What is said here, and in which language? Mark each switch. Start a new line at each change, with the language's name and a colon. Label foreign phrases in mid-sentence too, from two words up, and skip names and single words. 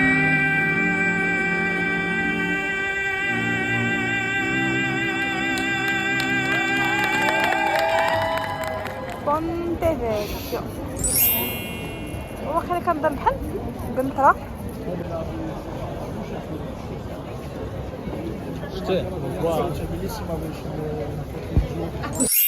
Arabic: Ponte Vecchio. واخا كنضرب بحال بنطرة. شتي
Italian: C'è bellissima voce.